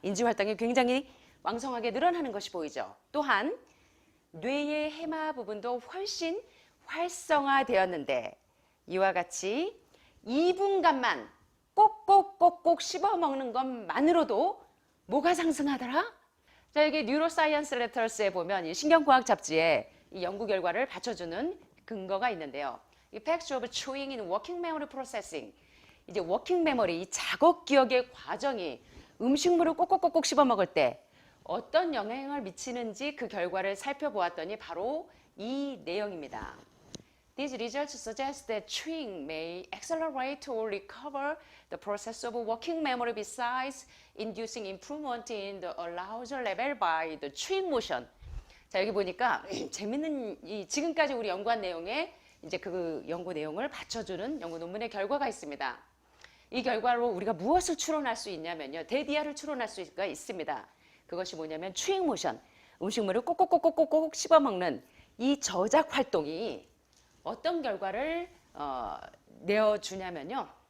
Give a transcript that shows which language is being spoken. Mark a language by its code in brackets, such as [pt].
[ko] 인지활동이 굉장히 왕성하게 늘어나는 것이 보이죠. 또한 뇌의 해마 부분도 훨씬 활성화되었는데 이와 같이 2분간만 꼭꼭 씹어 먹는 것만으로도 뭐가 상승하더라? 자, 여기 뉴로사이언스 레터스에 보면 이 신경과학 잡지에 이 연구 결과를 받쳐주는 근거가 있는데요. [en] Effects of chewing in working memory processing. [ko] 이제 워킹 메모리, 이 작업 기억의 과정이 음식물을 꼭꼭꼭꼭 씹어 먹을 때 어떤 영향을 미치는지 그 결과를 살펴보았더니 바로 이 내용입니다. [en] These results suggest that chewing may accelerate or recover the process of working memory besides inducing improvement in the arousal level by the chewing motion. [ko] 자, 여기 보니까 재밌는 이 지금까지 우리 연구한 내용에 이제 그 연구 내용을 받쳐주는 연구 논문의 결과가 있습니다. 이 결과로 우리가 무엇을 추론할 수 있냐면요. 대디아를 추론할 수가 있습니다. 그것이 뭐냐면 추잉 모션, 음식물을 꼭꼭꼭꼭꼭 씹어먹는 이 저작 활동이 어떤 결과를 내어주냐면요.